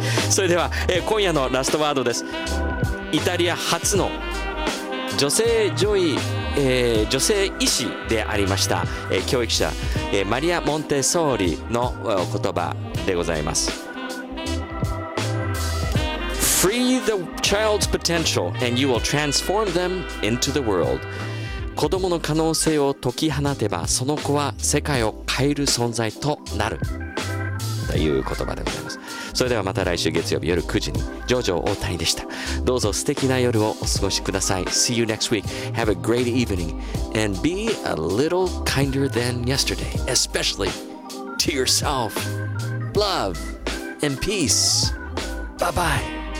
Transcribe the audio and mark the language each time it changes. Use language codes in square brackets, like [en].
[ja] それでは、今夜のラストワードです。イタリア初の女性女医、女性医師でありました、教育者、マリア・モンテソーリの言葉でございます。 [en] Free the child's potential and you will transform them into the world. [ja] 子供の可能性を解き放てば、その子は世界を変える存在となるという言葉でございます。それではまた来週月曜日夜9時に。ジョジョ大谷でした。どうぞ素敵な夜をお過ごしください。 [en] See you next week. Have a great evening and be a little kinder than yesterday, especially to yourself. Love and peace. Bye bye.